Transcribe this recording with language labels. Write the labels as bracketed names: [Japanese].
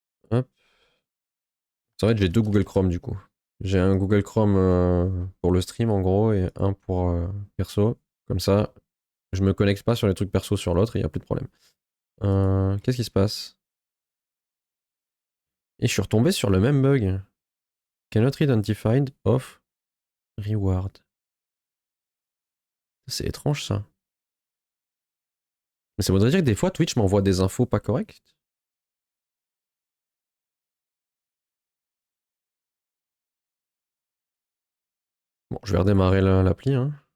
[French] Hop. Ça va être, j'ai deux Google Chrome du coup. J'ai un Google Chrome pour le stream en gros et un pour perso. Comme ça, je me connecte pas sur les trucs perso sur l'autre et il n'y a plus de problème. Qu'est-ce qui se passe? Et je suis retombé sur le même bug. [English] Cannot identified of reward. [French] C'est étrange ça. Mais ça voudrait dire que des fois Twitch m'envoie des infos pas correctes. Bon, je vais redémarrer l'appli. Hein.